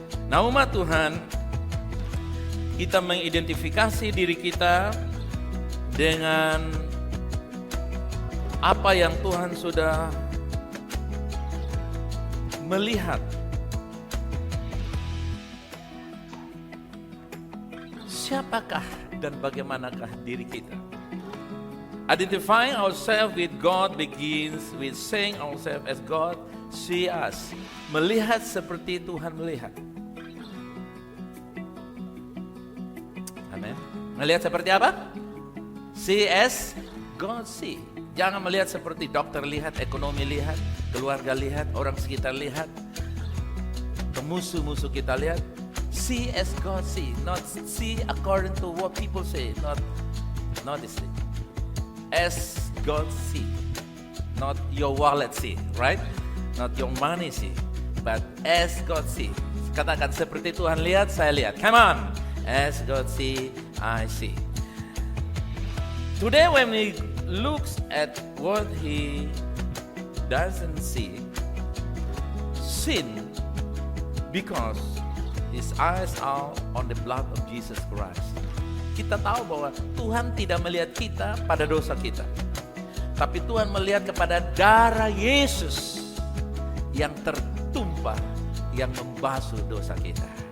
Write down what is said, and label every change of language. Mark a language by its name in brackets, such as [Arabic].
[Indonesian] Nah umat Tuhan, kita mengidentifikasi diri kita dengan apa yang Tuhan sudah melihat. Siapakah dan bagaimanakah diri kita? [English] Identifying ourselves with God begins with seeing ourselves as God see us. [Indonesian] Melihat seperti Tuhan melihat. Amin. Melihat seperti apa? [English] See as God see. [Indonesian] Jangan melihat seperti dokter lihat, ekonomi lihat, keluarga lihat, orang sekitar lihat, musuh-musuh kita lihat. [English] See as God see, not see according to what people say, not this thing. As God see, not your wallet see, right? Not your money see, but as God see. [Indonesian] Katakan seperti Tuhan lihat, saya lihat. [English] Come on, as God see, I see. Today when we look at what he doesn't see, sin, because his eyes are on the blood of Jesus Christ. [Indonesian] Kita tahu bahwa Tuhan tidak melihat kita pada dosa kita, tapi Tuhan melihat kepada darah Yesus yang tertumpah, yang membasuh dosa kita.